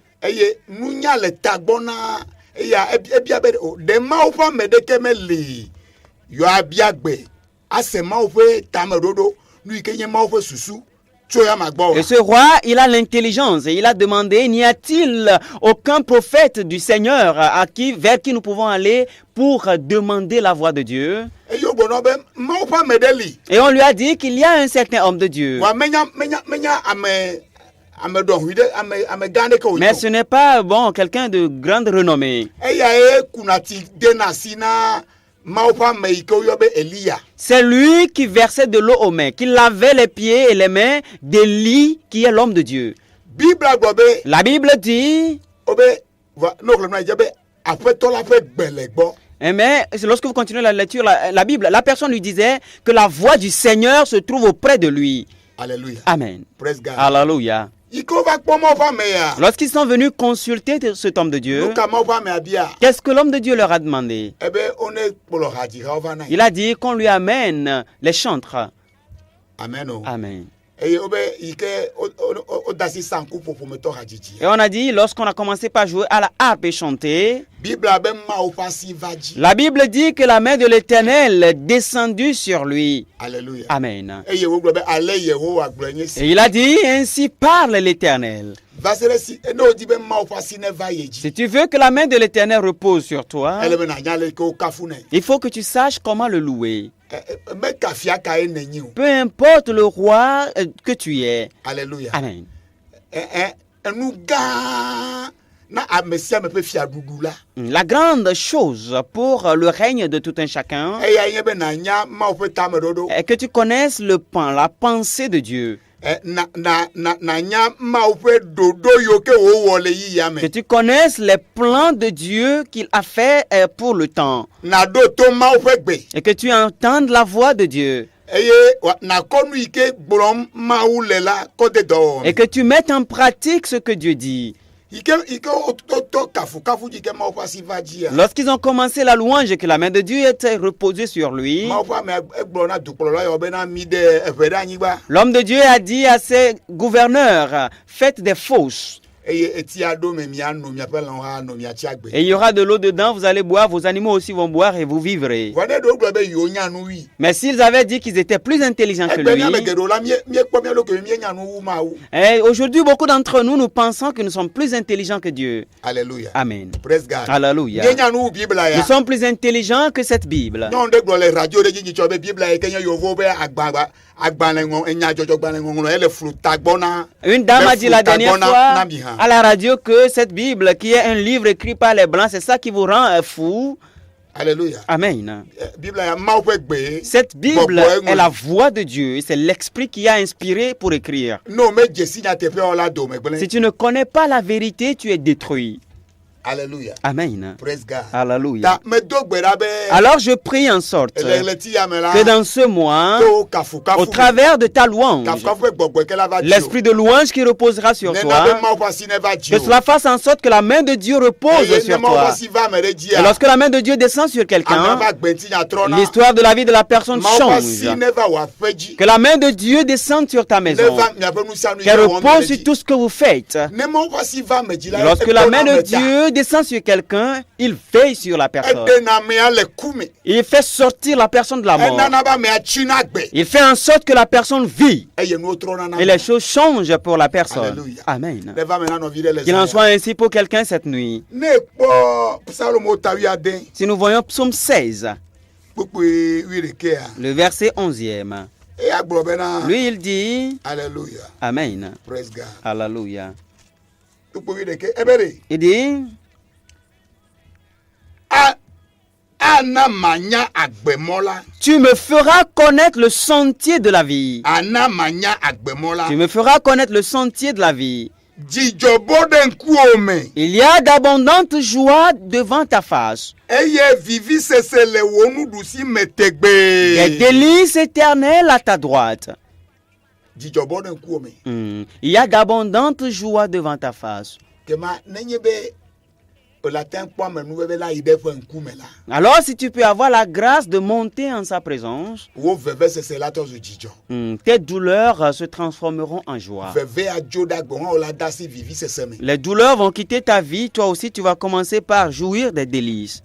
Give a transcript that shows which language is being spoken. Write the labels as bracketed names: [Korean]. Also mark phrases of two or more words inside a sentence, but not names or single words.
[French] Et ce roi, il a l'intelligence et il a demandé, n'y a-t-il aucun prophète du Seigneur vers qui nous pouvons aller pour demander la voix de Dieu? Et on lui a dit qu'il y a un certain homme de Dieu. [Ewe] ame dɔ hui ɖe ame gã ɖe ke wònyo. [French] Mais ce n'est pas bon quelqu'un de grande renommée. [Ewe] Eya ye kunati de na si na Mawu ƒe ame yi ke woyɔ be Elia. [French] C'est lui qui versait de l'eau aux mains, qui lavait les pieds et les mains d'Élie, qui est l'homme de Dieu. [Ewe] Bible gblɔ be [French] La Bible dit, [Ewe] wobe no xlẽm na dze be aƒetɔ la ƒe gbe le gbɔ. [French] mais lorsque vous continuez la lecture, la Bible, la personne lui disait que la voix du Seigneur se trouve auprès de lui. Alléluia. Amen. [English] Praise God. [French] Alléluia. [Ewe] Yi ke wova kpɔ Mawu ƒe ame ya. [French] Lorsqu'ils sont venus consulter cet homme de Dieu, [Ewe] Nu ka Mawu ƒe amea bia. [French] qu'est-ce que l'homme de Dieu leur a demandé? [Ewe] Ebe wone kplɔ hadzihawo va na yi. [French] Il a dit qu'on lui amène les chantres. [Ewe] Amen o. [French] Amen. [Ewe] Eye wobe yi ke woda asi sanku ƒoƒometɔ hadzidzi. [French] Et on a dit, lorsqu'on a commencé par jouer à la harpe et chanter, [Ewe] Bible be Mawu ƒe asi va dzi. [French] la Bible dit que la main de l'Éternel est descendue sur lui. Alléluia. Amen. [Ewe] Eye wogblɔ be ale Yehowa gblɔe nye [French] Et [Ewe] si. [French] il a dit, ainsi parle l'Éternel. [Ewe] Va se ɖe si ne wodi be Mawu ƒe asi ne va ye dzi. [French] Si tu veux que la main de l'Éternel repose sur toi, [Ewe] Ele be nanya le ke wokafu nɛ. [French] il faut que tu saches comment le louer. [Ewe] Meka fia ka ye nenyi o. [French] Peu importe le roi que tu es. Alléluia. Amen. [Ewe] Enu gã na ame sia ame ƒe fiaɖuɖu la. [French] La grande chose pour le règne de tout un chacun [Ewe] Eya nye be nanya Mawu ƒe tameɖoɖo. [French] est que tu connaisses le pan, la pensée de Dieu. [Ewe] Nanya Mawu ƒe ɖoɖo yiwo ke wòwɔ le yiya [French] Que [Ewe] me. [French] tu connaisses les plans de Dieu qu'il a fait pour le temps. [Ewe] Naɖo to Mawu ƒe gbe. [French] Et que tu entendes la voix de Dieu. [Ewe] Eye nakɔ nu yi ke gblɔm Mawu le la kɔ de dɔwɔwɔ [French] Et [Ewe] me. [French] que tu mettes en pratique ce que Dieu dit. [Ewe] Yi ke wotɔ kafukafu yi ke Mawu ƒe asi va dzia. [French] Lorsqu'ils ont commencé la louange et que la main de Dieu était reposée sur lui, [Ewe] Mawu ƒe ame egblɔ na dukplɔla yawo bena mi ɖe eʋe ɖe anyigba. [French] l'homme de Dieu a dit à ses gouverneurs, faites des fosses. [Ewe] Eye eti aɖo me miano miaƒe lãwo hã anɔ miatsi agbe. [French] Et il y aura de l'eau dedans, vous allez boire, vos animaux aussi vont boire et vous vivrez. [Ewe] Vɔ ne ɖewo gblɔ be yewo nya nu wi. [French] Mais s'ils avaient dit qu'ils étaient plus intelligents que [Ewe] Egbe miame [French] lui, [Ewe] geɖewo la miekpɔ mía ɖokui mienya nu wu Mawu. [French] et aujourd'hui beaucoup d'entre nous, nous pensons que nous sommes plus intelligents que Dieu. Alléluia. Amen. [English] Praise God. [French] Alléluia. [Ewe] Mienya nu wu Bibla [French] Nous [Ewe] ya. [French] sommes plus intelligents que cette Bible. [Ewe] Nyɔnu ɖe gblɔ le radio ɖe dzi nyitsɔ be Bibla yi ke nye Yevowo ƒe nyadzɔdzɔgbalẽŋɔŋlɔ ele flu tagbɔ na. [French] Une dame a dit la dernière fois [Ewe] na mi hã. [French] à la radio que cette Bible, qui est un livre écrit par les Blancs, c'est ça qui vous rend fou. Alléluia. Amen. [Ewe] Bibla ya Mawu ƒe gbe. [French] Cette Bible [Ewe] bɔbɔe ŋlɔ. [French] est la voix de Dieu. C'est l'Esprit qui a inspiré pour écrire. [Ewe] No me dzesi nyateƒewo la dome [French] Si [Ewe] gblẽ. [French] tu ne connais pas la vérité, tu es détruit. Alléluia. Amen. [English] Praise God. [French] Alléluia. [Ewe] Ta medo gbe ɖa be. [French] Alors je prie en sorte [Ewe] Le ɣleti ya me la. [French] que dans ce mois, [Ewe] To kafukafu. [French] au travers de ta louange, [Ewe] Kafukafu ƒe gbɔgbɔ ke la va dzi o. [French] l'esprit de louange qui reposera sur [Ewe] Nena be [French] toi, [Ewe] Mawu ƒe asi ne va dzi [French] que [Ewe] o. [French] cela fasse en sorte que la main de Dieu repose [Ewe] Eye ne [French] sur [Ewe] Mawu ƒe [French] toi. [Ewe] asi va ame ɖe [French] Et [Ewe] dzia. [French] lorsque la main de Dieu descend sur [Ewe] Ame [French] quelqu'un, [Ewe] va gbenti nya trɔna. [French] l'histoire de la vie de la personne [Ewe] Mawu ƒe [French] change. [Ewe] asi ne va wò aƒe dzi. [French] Que la main de Dieu descende sur ta [Ewe] Ne [French] maison. [Ewe] va miaƒe nusianu yi [French] Qu'elle [Ewe] ke wɔm [French] repose [Ewe] le [French] sur [Ewe] dzi. [French] tout ce que vous faites. [Ewe] Ne Mawu ƒe asi va ame dzi la. [French] Et lorsque la main de [Ewe] ekpɔna ame ta. [French] Dieu descend sur quelqu'un, il veille sur la personne. [Ewe] Eɖena amea le ku me. [French] Il fait sortir la personne de la mort. [Ewe] Enana be amea tsi na gbe. [French] Il fait en sorte que la personne vit. [Ewe] Eye nuwo trɔna na [French] Et les choses changent pour la personne. Alléluia. Amen. [Ewe] Ne va me na nɔvi ɖe le [French] Qu'il en [Ewe] zã ya. [French] soit ainsi pour quelqu'un cette nuit. [Ewe] Ne kpɔ Psalomo ta wuiade [French] Si nous voyons Psaume 16, [Ewe] kpukpui wuiɖekea. [French] le verset 11e, [Ewe] Eya gblɔ bena. [French] lui il dit, Alléluia. Amen. [English] Praise God. [French] Alléluia. [Ewe] Kpukpui wuiɖeke ebe ɖe. [French] Il dit, [Ewe] Ana manya agbemɔ la. [French] tu me feras connaître le sentier de la vie. [Ewe] Ana manya agbemɔ la. [French] Tu me feras connaître le sentier de la vie. [Ewe] Dzidzɔbɔ ɖe ŋkuwo me. [French] Il y a d'abondantes joies devant ta face. [Ewe] Eye vivisese le wò nuɖusime [French] Des [Ewe] tegbee. [French] délices éternelles à ta droite. [Ewe] Dzidzɔbɔ ɖe ŋkuwo me. [French] Il y a d'abondantes joies devant ta face. [Ewe] Kema nenye be wòle te ŋu kpɔ ame nuveve la yi ɖe eƒe ŋkume la. [French] Alors si tu peux avoir la grâce de monter en sa présence, [Ewe] Wo vevesese la tɔ zu dzidzɔ. [French] tes douleurs se transformeront en joie. [Ewe] Veve adzo ɖe agbe hã wòle de asi vivisese me. [French] Les douleurs vont quitter ta vie, toi aussi tu vas commencer par jouir des délices.